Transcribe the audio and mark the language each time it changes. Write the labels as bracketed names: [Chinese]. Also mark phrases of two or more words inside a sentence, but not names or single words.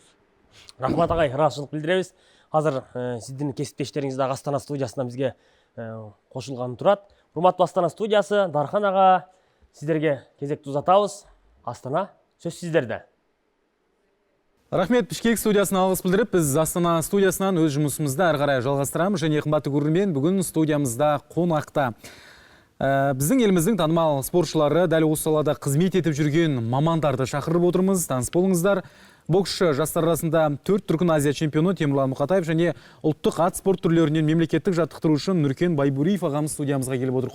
[Kyrgyz] Рахмат агай, ыраазычылык билдиребиз. Азыр сиздин кесиптештериңиз дагы Астана студиясына бизге кошулганы турат. Урматтуу Астана студиясы, Дархан ага, сиздерге кезекти узатабыз. Астана, сөз сиздерде. [Kazakh] Рахмет, Бишкек студиясына алғыс білдіріп, біз Астана студиясынан өз жұмысымызды әрі қарай жалғастырамыз. Және қымбатты көрермен, бүгін студиямызда қонақта біздің еліміздің танымал спортшылары дәл осы салада қызмет етіп жүрген мамандарды шақырып отырмыз. Таныс болыңыздар. Боксшы жастар арасында 4 дүркін Азия чемпионы Темірлан Мұқатаев және ұлттық ат спорт түрлерінен мемлекеттік жаттықтырушы Нұркен Байбуриев ағамыз студиямызға келіп отыр.